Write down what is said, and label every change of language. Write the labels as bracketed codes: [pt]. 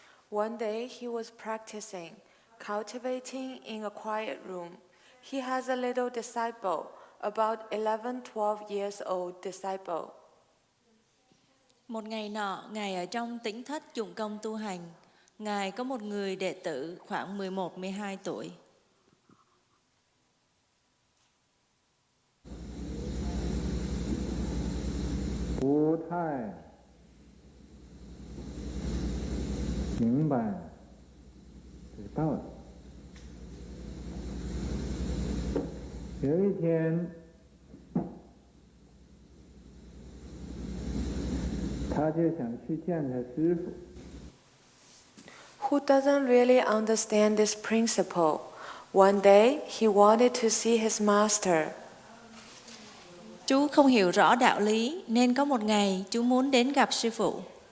[en] One day he was practicing, cultivating in a quiet room. He has a little disciple, about 11-12 years old disciple. [vi] Một ngày nọ, Ngài ở trong tĩnh thất dụng công tu hành. Ngài có một người đệ tử khoảng 11-12 tuổi. [zh] 不太明白这个道理。有一天，他就想去见他师父。 [en] Who doesn't really understand this principle? One day he wanted to see his master. [vi] Chú không hiểu rõ đạo lý nên có một ngày chú muốn đến gặp sư phụ.